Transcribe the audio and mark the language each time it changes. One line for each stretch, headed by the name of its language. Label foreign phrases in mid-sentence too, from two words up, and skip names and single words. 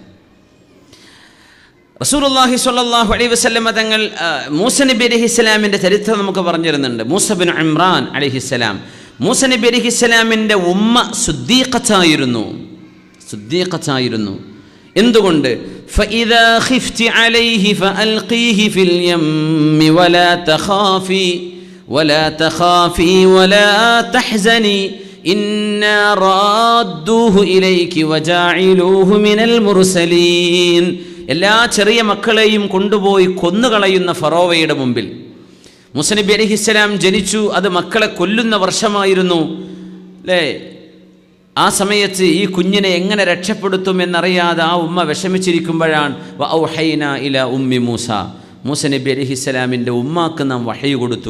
Malayalam: റസൂലുള്ളാഹി
Arabic: صلى الله عليه وسلم
Malayalam: തങ്ങൾ മൂസ നബി അലൈഹിസ്സലാമിൻ്റെ ചരിത്രം നമുക്ക് പറഞ്ഞു തരുന്നുണ്ട്. മൂസ ബിൻ ഇമ്രാൻ അലൈഹിസ്സലാം, മൂസ നബി അലൈഹിസ്സലാമിൻ്റെ ഉമ്മ സുദ്ദീഖത്തായിരുന്നു. എന്തുകൊണ്ട്?
Arabic: فإذا خفت عليه فألقيه في اليم ولا تخافي ولا تحزني إنا رادوه إليك وجاعلوه من المرسلين.
Malayalam: എല്ലാ ചെറിയ മക്കളെയും കൊണ്ടുപോയി കൊന്നുകളയുന്ന ഫറോവയുടെ മുമ്പിൽ മൂസ നബി അലൈഹിസ്സലാം ജനിച്ചു. അത് മക്കളെ കൊല്ലുന്ന വർഷമായിരുന്നു അല്ലേ? ആ സമയത്ത് ഈ കുഞ്ഞിനെ എങ്ങനെ രക്ഷപ്പെടുത്തും എന്നറിയാതെ ആ ഉമ്മ വിഷമിച്ചിരിക്കുമ്പോഴാണ്
Arabic: وأوحينا إلى أم موسى,
Malayalam: മൂസ നബി അലൈഹിസ്സലാമിൻ്റെ ഉമ്മാക്ക് നാം വഹയ് കൊടുത്തു.